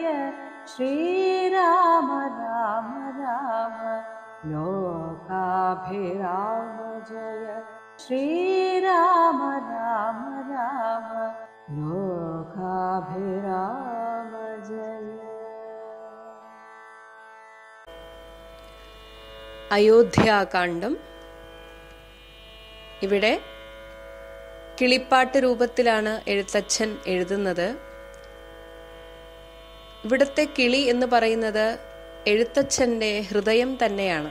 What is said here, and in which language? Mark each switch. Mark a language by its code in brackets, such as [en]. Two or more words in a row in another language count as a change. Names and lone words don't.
[sa] श्रीराम राम राम लोकाभिराम जय। श्रीराम राम राम लोकाभिराम जय। [ml] അയോധ്യാകാന്ഡം ഇവിടെ കിളിപ്പാട്ട് രൂപത്തിലാണ് എഴുത്തച്ഛൻ എഴുതുന്നത്. ഇവിടുത്തെ കിളി എന്ന് പറയുന്നത് എഴുത്തച്ഛൻ്റെ ഹൃദയം തന്നെയാണ്.